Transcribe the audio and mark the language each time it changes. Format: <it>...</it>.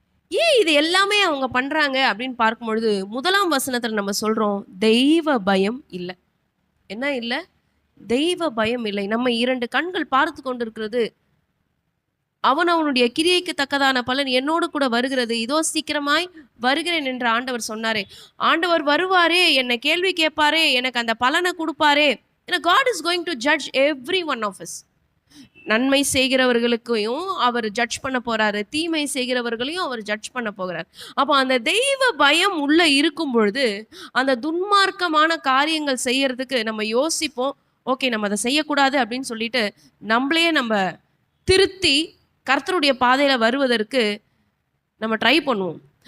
<ta>ஏன் இது எல்லாமே அவங்க பண்றாங்க அப்படின்னு பார்க்கும் பொழுது 1ஆம் வசனத்துல நம்ம சொல்றோம், தெய்வ பயம் இல்லை. என்ன இல்லை? தெய்வ பயம் இல்லை. நம்ம 2 கண்கள் பார்த்து கொண்டிருக்கிறது, அவனுடைய கிரியைக்கு தக்கதான பலன் என்னோடு கூட வருகிறது, இதோ சீக்கிரமாய் வருகிறேன் என்று ஆண்டவர் சொன்னாரே. ஆண்டவர் வருவாரே, என்னை கேள்வி கேட்பாரே, எனக்கு அந்த பலனை கொடுப்பாரே.</ta> <en>God is going to judge every one of us.</en> <ta>நன்மை செய்கிறவர்களுக்கையும் அவர் ஜட்ஜ் பண்ண போறாரு, தீமை செய்கிறவர்களையும் அவர் ஜட்ஜ் பண்ண போகிறார். அப்போ அந்த தெய்வ பயம் உள்ள இருக்கும் பொழுது அந்த துன்மார்க்கமான காரியங்கள் செய்யறதுக்கு நம்ம யோசிப்போம். ஓகே, நம்ம அதை செய்யக்கூடாது அப்படின்னு சொல்லிட்டு நம்மளே நம்ம திருத்தி கர்த்தருடைய பாதையில வருவதற்கு நம்ம ட்ரை பண்ணுவோம்.</ta>